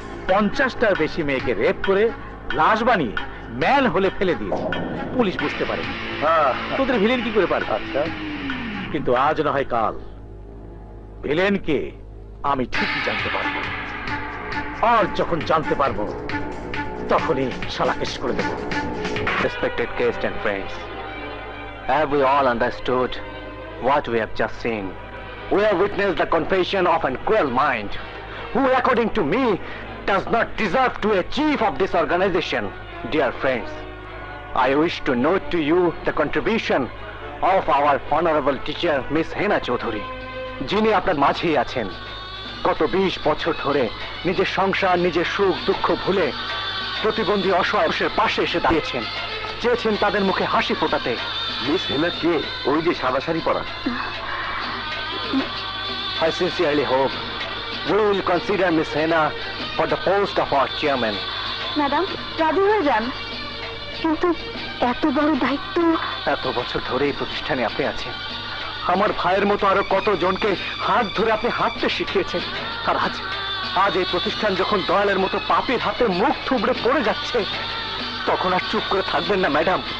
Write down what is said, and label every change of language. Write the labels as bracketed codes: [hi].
[bn] 50টার বেশি মেয়েকে রেপ করে লাশ বানিয়ে ম্যান হলে ফেলে দিয়েছে, পুলিশ বুঝতে পারে। তোদের ভিলেন কি করে পারবে? আচ্ছা, কিন্তু আজ না হয় কাল ভিলেনকে আমি ঠিকই জানতে পারবো। আর যখন জানতে পারবো তখনই শালা কেস করে দেবো। [en] Respected guests and friends, have we all understood what we have just seen? We have witnessed the confession of a cruel mind, who according to me does not deserve to be a chief of this organization. Dear friends, I wish to note to you the contribution of our honorable teacher Miss Hena Chaudhuri, [bn] যিনি আপনার মাঝেই আছেন। গত 20 বছর ধরে নিজের সংসার, নিজের সুখ দুঃখ ভুলে প্রতিবন্ধী অসহায় মানুষের পাশে এসে দাঁড়িয়েছেন, চেয়েছেন তাদের মুখে হাসি ফোটাতে। মিস হেনা কে? ওই যে সাদা শাড়ি পরা। [en] I sincerely hope we will consider Miss Hena for the post of our chairman. [bn] Madam রাজি হয়ে যান, কিন্তু এত বড় দায়িত্ব। এত বছর ধরে এই প্রতিষ্ঠানে আপনি আছেন, আমার ভাইয়ের মতো আরো কত জনকে হাত ধরে আপনি হাঁটতে শিখিয়েছেন। আর আজ এই প্রতিষ্ঠান যখন দয়ালের মতো পাপীর হাতে মুখ থুবড়ে পড়ে যাচ্ছে, তখন আর চুপ করে থাকবেন না ম্যাডাম।